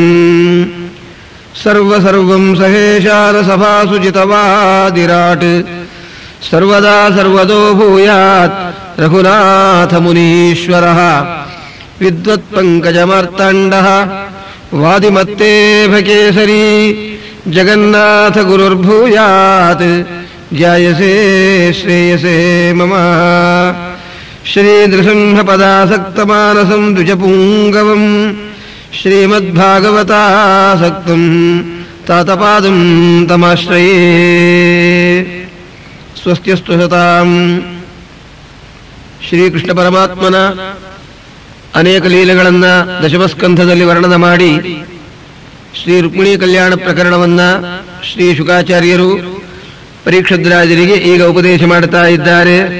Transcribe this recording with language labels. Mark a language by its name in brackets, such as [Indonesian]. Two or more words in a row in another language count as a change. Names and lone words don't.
[Sanskrit] ಸರ್ವಸರ್ವಂ ಸಹೇಶಾರಸಭಾಸುಚಿತವಾದಿರಾಟ್ ಸರ್ವದಾ ಸರ್ವದೋ ಭೂಯಾತ್ ರಘುನಾಥಮುನೀಶ್ವರಃ ವಿದ್ವತ್ಪಂಕಜಮಾರ್ತಾಂಡಃ ವಾದಿಮತ್ತೇಭಕೇಸರಿ ಜಗನ್ನಾಥ ಗುರುರ್ಭೂಯಾತ್ ಜಾಯಸೇ ಶ್ರೇಯಸೇ ಮಮ ಶ್ರೀನೃಸಿಂಹಪದಾಸಕ್ತಮಾನಸಂ ದ್ವಿಜಪುಂಗವಂ ಶ್ರೀಮದ್ಭಾಗವತಾಸಕ್ತಂ ತಾತಪಾದಂ ತಮಾಶ್ರಯೇ ಸ್ವಸ್ತ್ಯಸ್ತು ಸತಾಂ. [Kannada] ಶ್ರೀಕೃಷ್ಣ ಪರಮಾತ್ಮನ ಅನೇಕ ಲೀಲೆಗಳನ್ನು ದಶಮಸ್ಕಂಧದಲ್ಲಿ ವರ್ಣನ ಮಾಡಿ ಶ್ರೀ ರುಕ್ಮಿಣೀ ಕಲ್ಯಾಣ ಪ್ರಕರಣವನ್ನು ಶ್ರೀ ಶುಕಾಚಾರ್ಯರು ಪರೀಕ್ಷದ್ರಾಜರಿಗೆ ಈಗ ಉಪದೇಶ ಮಾಡುತ್ತಾ ಇದ್ದಾರೆ.